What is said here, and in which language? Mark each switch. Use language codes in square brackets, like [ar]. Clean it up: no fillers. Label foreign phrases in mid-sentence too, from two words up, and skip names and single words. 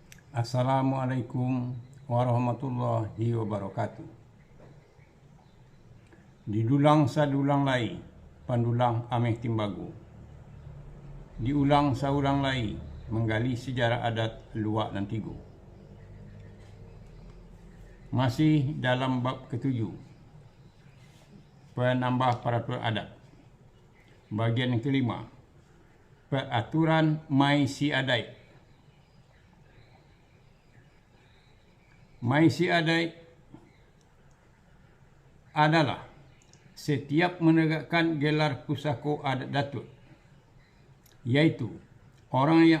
[ar] السلام عليكم ورحمة الله وبركاته. [min] Didulang sadulang lai, pandulang ameh timbagu. Diulang saulang lai, menggali sejarah adat Luak dan Tigo. [id] Masih dalam bab ketujuh, penambah peraturan adat. Bagian yang kelima, peraturan Mai Si Adai. Mai Si Adai adalah setiap menegakkan gelar pusako adat Datuk, yaitu orang yang